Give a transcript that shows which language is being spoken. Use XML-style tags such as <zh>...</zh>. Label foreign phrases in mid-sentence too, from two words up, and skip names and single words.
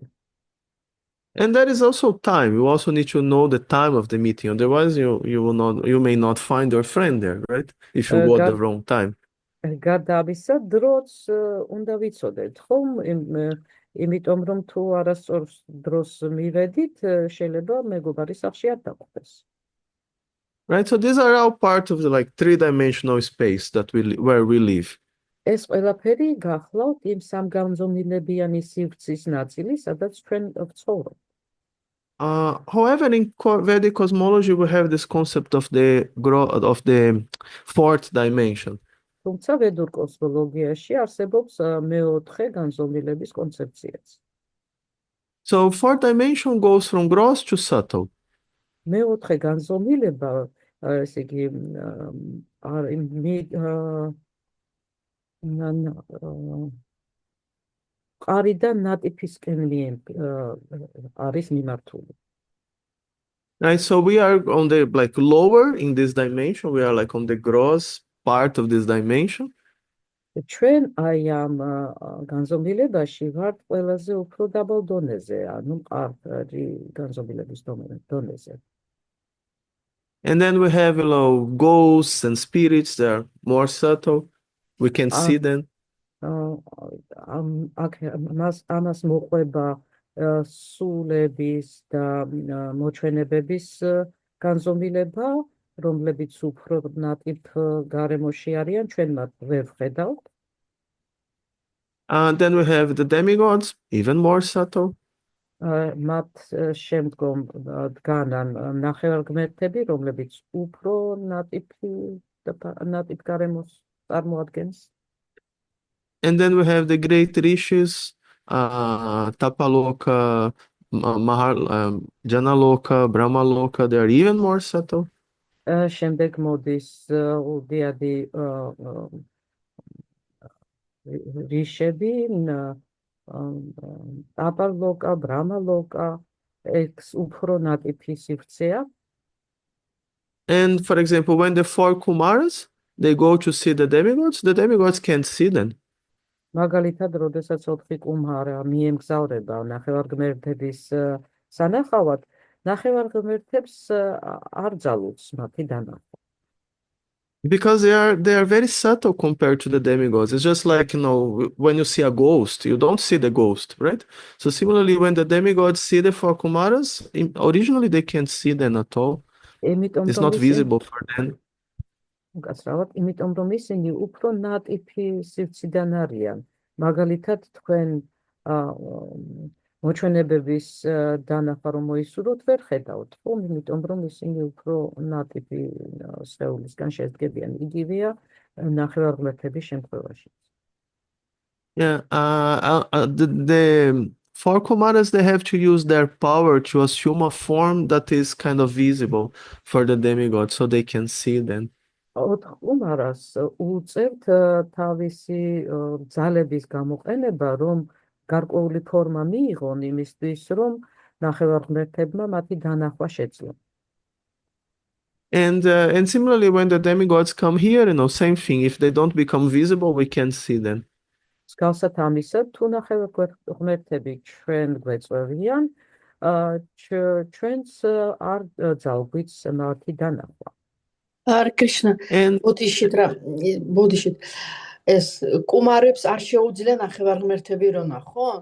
<en>And there is also time. You also need to know the time of the meeting. Otherwise, you may not find your friend there, right? If you go at the wrong time.</en> <ka>გარდა ამისა, დროც უნდა ვიცოდეთ, ხომ? იმიტომ რომ თუ არასწორ დროს მივედით, შეიძლება მეგობარის სახლში არ დაგვხვდეს.</ka> <en>right? So these are all part of the like three-dimensional space that where we live.</en> <ka>ეს ყველაფერი გახლავთ იმ სამგანზომილებიანი სივრცის ნაწილი, სადაც ჩვენ ვცხოვრობთ.</ka> <en>However, in Vedic cosmology, we have this concept of the fourth dimension.</en> <ka>თუმცა ვედურ კოსმოლოგიაში არსებობს მეოთხე განზომილების კონცეფციაც.</ka> <en>So fourth dimension goes from gross to subtle.</en> <ka>მეოთხე განზომილება, ესე იგი, ყარიდან ნატიფისკენ არის მიმართული.</ka> <en>Right, so we are on the like lower in this dimension. We are like on the gross part of this dimension.</en> <ka>ჩვენ აი ამ განზომილებაში ვართ ყველაზე უფრო დაბალ დონეზე, ანუ მყარი განზომილების დონეზე.</ka> <en>And then we have, ghosts and spirits that are more subtle. We can see them.</en> <ka>ამას მოყვება სულების და მოჩვენებების განზომილება, რომლებიც უფრო ნატიფ გარემოში არიან, ჩვენ მათ ვერ ვხედავთ.</ka> <en>Then we have the demigods, even more subtle.</en> <ka>მათ შემდგომ დგანან ნახევარგმერთები, რომლებიც უფრო ნატიფ გარემოს წარმოადგენს.</ka> <en>And then we have the great rishis, Tapaloka, Janaloka, Brahmaloka. They are even more subtle.</en> <ka>შემდეგ მოდის უდიადი რიშები, ტაპალოკა, ბრამალოკა, ეს უფრო ნატიფი სივრცეა.</ka> <en>And for example, when the four Kumaras, they go to see the demigods can't see them.</en> <ka>მაგალითად, როდესაც 4 კუმარა მიემგზავრება ნახევარგმერთების სანახავად, ნახევარგმერთებს არ ძალუძს მათი დანახვა.</ka> <en>Because they are very subtle compared to the demigods. It's just like, when you see a ghost, you don't see the ghost, right? So similarly, when the demigods see the four Kumaras, originally they can't see them at all. It's not visible for them.</en> <ka>უკაცრავად, იმიტომ რომ ისინი უფრო ნატიფი სივრციდან არიან. მაგალითად, თქვენ მოჩვენებების დანახვა რომ მოისურვოთ, ვერ ხედავთ, ხომ? იმიტომ რომ ისინი უფრო ნატიფი სხეულისგან შედგებიან. იგივეა ნახევარღმერთების შემთხვევაში.</ka> <en>Yeah, the four Kumaras, they have to use their power to assume a form that is kind of visible for the demigods, so they can see them.</en> <ka>4 კუმარას უწევთ თავისი ძალების გამოყენება, რომ გარკვეული ფორმა მიიღონ იმისთვის, რომ ნახევარღმერთებმა მათი დანახვა შეძლონ.</ka> <en>And similarly, when the demigods come here, same thing. If they don't become visible, we can't see them.</en> <ka>მსგავსად ამისა, თუ ნახევარღმერთები ჩვენ გვეწევიან, ჩვენს არ ძალგვით მათი დანახვა.</ka> <en>Hare Krishna.</en> <ka>ბოდიშით ეს კუმარებს არ შეუძლია ნახევარღმერთები რომ ნახონ?</ka>